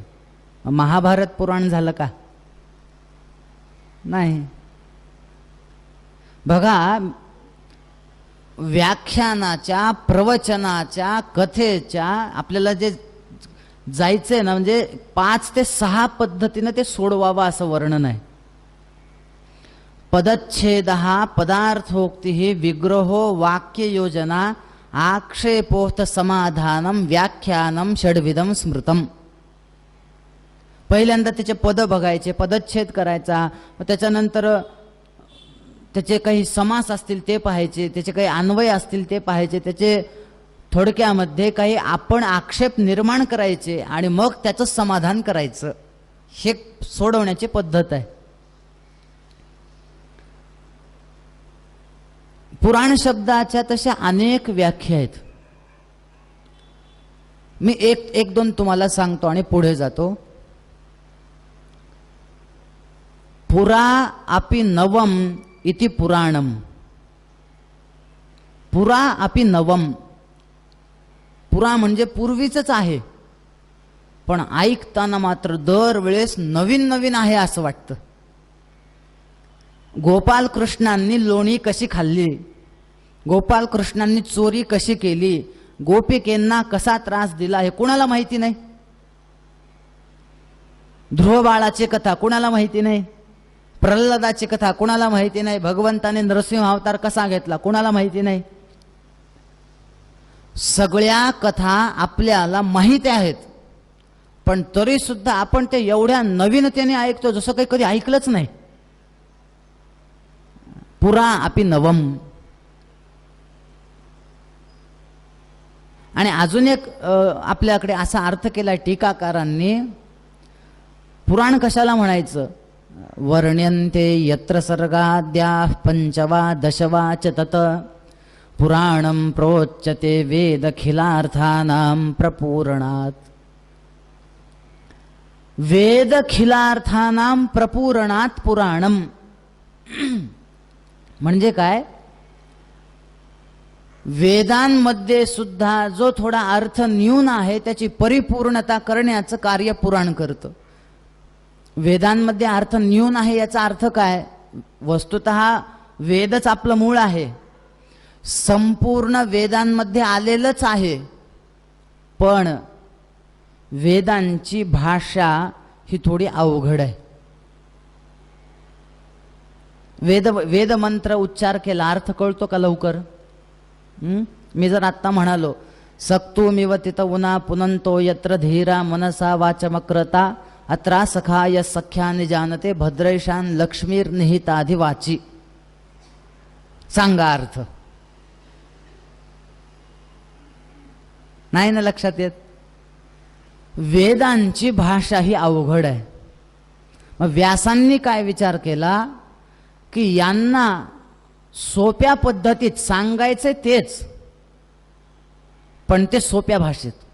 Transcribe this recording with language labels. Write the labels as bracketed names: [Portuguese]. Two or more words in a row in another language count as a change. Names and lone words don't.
[Marathi] महाभारत पुराण झालं का? नाही. बघा, व्याख्यानाच्या, प्रवचनाच्या, कथेच्या आपल्याला जे जायचंय ना, म्हणजे 5 ते 6 पद्धतीनं ते सोडवावं असं वर्णन आहे. [Sanskrit] पदच्छेद पदार्थोक्ती विग्रहो वाक्ययोजना आक्षेपोक्त समाधानम व्याख्यानम षड्विधम स्मृतम. [Marathi] पहिल्यांदा त्याचे पद बघायचे, पदच्छेद करायचा, मग त्याच्यानंतर त्याचे काही समास असतील ते पाहायचे, त्याचे काही अन्वय असतील ते पाहायचे, त्याचे थोडक्यामध्ये काही आपण आक्षेप निर्माण करायचे आणि मग त्याचं समाधान करायचं. हे सोडवण्याची पद्धत आहे. पुराण शब्दाच्या तशा अनेक व्याख्या आहेत. मी एक दोन तुम्हाला सांगतो आणि पुढे जातो. [Sanskrit] पुरा अपि नवम इति पुराणम. पुरा अपि नवम. [Marathi] पुरा म्हणजे पूर्वीचंच आहे, पण ऐकताना मात्र दरवेळेस नवीन नवीन आहे असं वाटतं. गोपाल कृष्णांनी लोणी कशी खाल्ली, गोपाल कृष्णांनी चोरी कशी केली, गोपिकेंना कसा त्रास दिला हे कुणाला माहिती नाही. ध्रुव बाळाची कथा कुणाला माहिती नाही, प्रल्हादाची कथा कुणाला माहिती नाही, भगवंताने नरसिंह अवतार कसा घेतला कुणाला माहिती नाही. सगळ्या कथा आपल्याला माहिती आहेत, पण तरी सुद्धा आपण ते एवढ्या नवीनतेने ऐकतो जसं काही कधी ऐकलंच नाही. [Sanskrit] पुरा अपि नवम. [Marathi] आणि अजून एक आपल्याकडे असा अर्थ केला टीकाकारांनी. पुराण कशाला म्हणायचं? [Sanskrit] वर्ण्यन्ते यत्र सर्गाद्या पंचवा दशवा च तत पुराणं प्रोच्यते वेदखिलार्थानां प्रपूरणात्. वेदखिलार्थानां प्रपूरणात् पुराणम [Marathi] म्हणजे काय? वेदांमध्ये सुद्धा जो थोडा अर्थ न्यून आहे त्याची परिपूर्णता करण्याचं कार्य पुराण करतं. वेदांमध्ये अर्थ न्यून आहे याचा अर्थ काय? वस्तुतः वेदच आपलं मूळ आहे, संपूर्ण वेदांमध्ये आलेलंच आहे, पण वेदांची भाषा ही थोडी अवघड आहे. वेद मंत्र उच्चार केला अर्थ कळतो का लवकर? मी जर आत्ता म्हणालो [Sanskrit] सक्तुमिव तित उना पुनंतो यत्र धीरा मनसा वाचमक्रता अत्रा सखाय सख्यानि जानते भद्रेशान लक्ष्मीर निहिताधिवाची. [Marathi] सांगा अर्थ. नाही ना लक्षात येत? वेदांची भाषा ही अवघड आहे. मग व्यासांनी काय विचार केला की यांना सोप्या पद्धतीत सांगायचे तेच, पण ते सोप्या भाषेत.